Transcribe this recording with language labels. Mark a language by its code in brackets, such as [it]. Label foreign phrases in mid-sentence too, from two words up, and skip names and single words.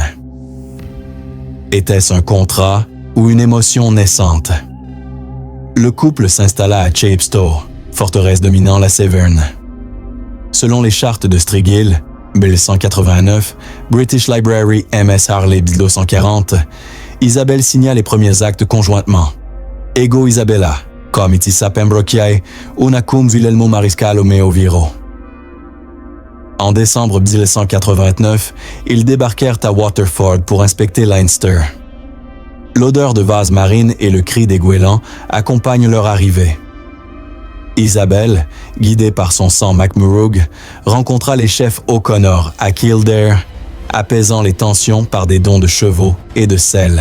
[fr] » Était-ce un contrat ou une émotion naissante? Le couple s'installa à Chepstow, forteresse dominant la Severn. Selon les chartes de Strigil, 1189, British Library MS Harley 1240, Isabelle signa les premiers actes conjointement. [la] Ego Isabella, comitissa Pembrochiae, unacum Wilhelmo Mariscalo meo viro. [fr] En décembre 1189, ils débarquèrent à Waterford pour inspecter Leinster. L'odeur de vase marine et le cri des goélands accompagnent leur arrivée. Isabelle, guidée par son sang MacMurrough, rencontra les chefs O'Connor à Kildare, apaisant les tensions par des dons de chevaux et de sel.